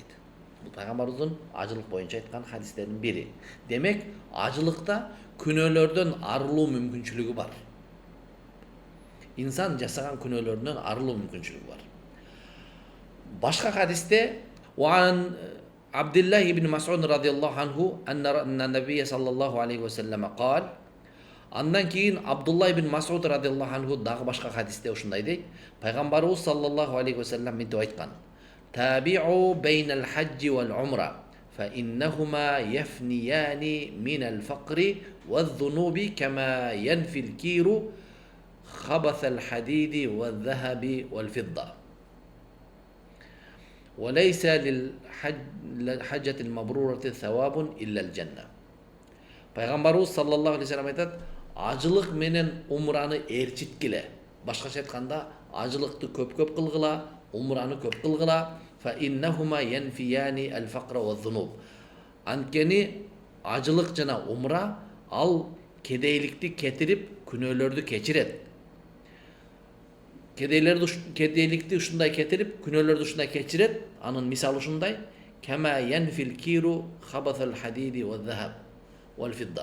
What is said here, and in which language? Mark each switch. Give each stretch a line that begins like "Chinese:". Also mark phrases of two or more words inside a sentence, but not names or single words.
Kyrgyz: Бул пайгамбарыбыздын ажылык боюнча айткан хадистердин бири. Демек, ажылыкта күнөөлөрдөн арылуу мүмкүнчүлүгү бар. Инсан жасаган күнөөлөрүнөн арылуу мүмкүнчүлүгү бар. Башка хадисте
Arabic: وعن عبد الله بن مسعود رضي الله عنه أن النبي صلى الله عليه وسلم قال.
Kyrgyz: Андан кийин Абдулла ибн Мас'уд
Arabic: رضي الله عنه
Kyrgyz: дагы башка хадисте ушундай дейт. Пайгамбарыбыз
Arabic: صلى الله عليه وسلم
Kyrgyz: мынтип айткан.
Arabic: تابعوا بين الحج والعمرة فإنهما يفنيان من الفقر والذنوب كما ينفي الكير خبث الحديد والذهب والفضة وليس للحجة المبرورة ثواب إلا الجنة.
Kyrgyz: Пайгамбарыбыз
Arabic: صلى الله عليه وسلم
Kyrgyz: айтат, ажылык менен умраны ээрчиткиле. Башкача айтканда, ажылыкты көп-көп кылгыла, умраны көп кылгыла.
Arabic: فإنهما ينفيان الفقر والذنوب.
Kyrgyz: Анткени ажылык жана умра ал кедейликти кетирип, күнөөлөрдү кечирет. Кедейликти ушундай кетирип, күнөөлөрдү ушундай кечирет. Анын мисалы ушундай:
Arabic: كما ينفي الكير خبث الحديد والذهب والفضة.